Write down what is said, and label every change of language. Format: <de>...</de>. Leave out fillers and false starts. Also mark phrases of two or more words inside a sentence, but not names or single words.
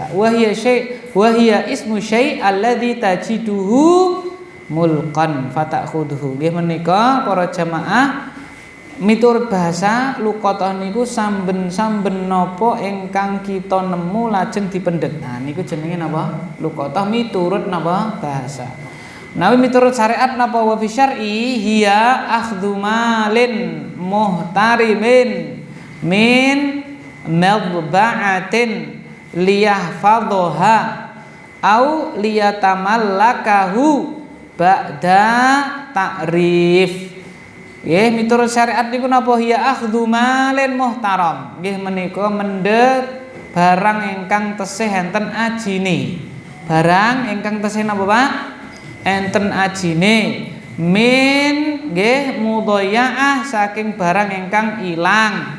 <ar>وهي اسم شيء الذي تجده ملقى فتأخذه.</ar> <jv>Nggih menika para jamaah miturut bahasa luqatah niku samben-samben napa ingkang kita nemu lajeng dipendet. Nah niku jenenge napa? Luqatah miturut napa bahasa. Nawi miturut syariat napa</jv> <ar>وفي الشرع هي أخذ مال محترم من مضيعة ليحفظه أو ليتملكه بعد تعريف.</ar> <jv>Nggih miturut syariat niku napa</jv> <ar>هي أخذ مال محترم.</ar> <jv>Nggih menika mendhet barang ingkang tesih enten ajine. Barang ingkang tesih napa Pak? Enten ajine min nggih mudhayya'ah saking barang ingkang ilang.</jv>